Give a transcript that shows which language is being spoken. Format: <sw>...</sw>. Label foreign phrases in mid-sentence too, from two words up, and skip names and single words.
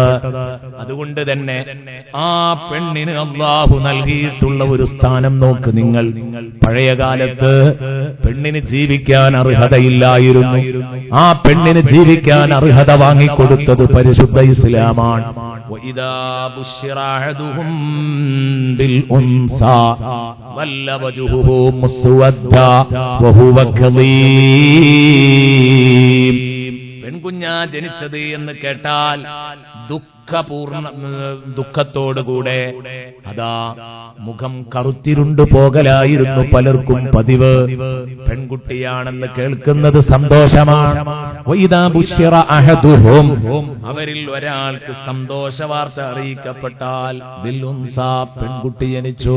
<ml>അതുകൊണ്ട് തന്നെ ആ പെണ്ണിന് അല്ലാഹു നൽകിയിട്ടുള്ള ഒരു സ്ഥാനം നോക്ക് നിങ്ങൾ. പഴയകാലത്ത് പെണ്ണിന് ജീവിക്കാൻ അർഹതയില്ലായിരുന്നു. ആ പെണ്ണിന് ജീവിക്കാൻ അർഹത വാങ്ങിക്കൊടുത്തത് പരിശുദ്ധ ഇസ്ലാമാണ്.</ml> <ar>وَإِذَا بُشِّرَ أَحَدُهُم بِالْأُنثَى ظَلَّ وَجْهُهُ مُسْوَدًّا وَهُوَ كَظِيمٌ.</ar> <ml>പെൺകുഞ്ഞാ ജനിച്ചത് എന്ന് കേട്ടാൽ ദുഃഖത്തോടുകൂടെ അതാ മുഖം കറുത്തിരുണ്ടു പോകലായിരുന്നു പലർക്കും പതിവ്. പെൺകുട്ടിയാണെന്ന് കേൾക്കുന്നത് സന്തോഷമാണ്.</ml> <ar>وإذا بشر أحدهم,</ar> <ml>അവരിൽ ഒരാൾക്ക് സന്തോഷ വാർത്ത അറിയിക്കപ്പെട്ടാൽ</ml> <ar>بالأنثى,</ar> <ml>പെൺകുട്ടി ജനിച്ചു.</ml>